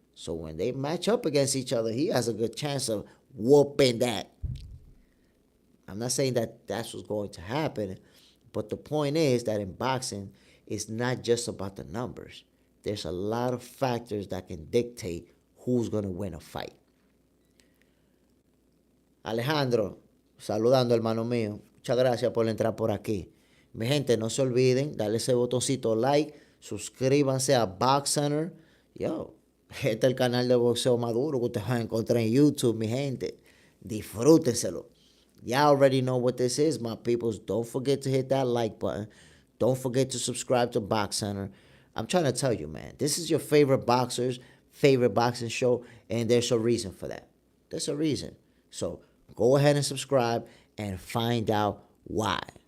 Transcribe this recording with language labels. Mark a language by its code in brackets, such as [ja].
[en] So when they match up against each other, he has a good chance of whooping that. I'm not saying that that's what's going to happen, but the point is that in boxing, it's not just about the numbers. There's a lot of factors that can dictate who's going to win a fight. [es] Alejandro, saludando, hermano mío. Muchas gracias por entrar por aquí. Mi gente, no se olviden, darle ese botoncito like, suscríbanse a Box Center. Yo, este es el canal de boxeo maduro que ustedes van a encontrar en YouTube, mi gente. Disfrútenselo. [en] Y'all already know what this is, my peoples. Don't forget to hit that like button. Don't forget to subscribe to Box Center. I'm trying to tell you, man, this is your favorite boxer's favorite boxing show, and there's a reason for that. There's a reason. So go ahead and subscribe and find out why.